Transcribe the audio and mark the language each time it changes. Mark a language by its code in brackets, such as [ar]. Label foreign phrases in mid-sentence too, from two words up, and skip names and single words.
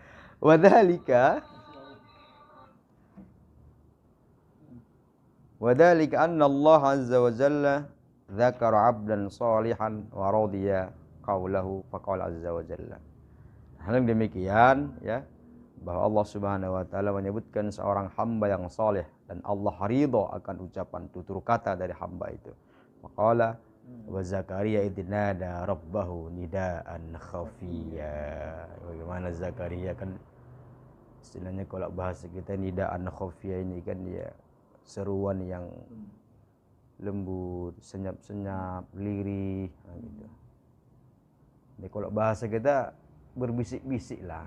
[ar] وذلك أن الله عز وجل ذكر عبدا صالحا ورضي قوله فقال عز وجل. [id] Hal demikian ya, bahwa Allah [ar] سبحانه وتعالى [id] menyebutkan seorang hamba yang saleh dan Allah ridha akan ucapan tutur kata dari hamba itu. [ar] فقال وزكريا إذ نادى ربه نداء خفيا. [id] Bagaimana Zakaria kan istilahnya kalau bahasa kita [ar] نداء خفيا [id] ini kan dia seruan yang lembut, senyap-senyap, lirih gitu. Jadi kalau bahasa kita berbisik-bisik lah.